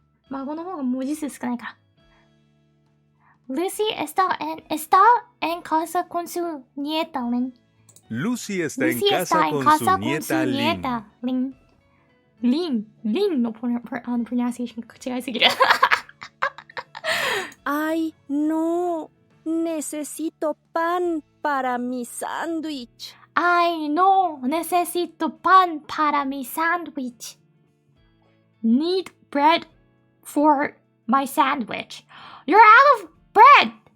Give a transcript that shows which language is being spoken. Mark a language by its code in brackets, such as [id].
[ja] 孫の方が文字数少ないから。 [es] Lucy está en casa con su nieta, Lin. Lucy está en casa con su nieta Lin. [ja] Lin no pronunciation 違いすぎる。 [es] Ay, no. Necesito pan para mi sándwich. Ay, no. Necesito pan para mi sándwich. [en] Need bread for my sandwich. You're out of bread.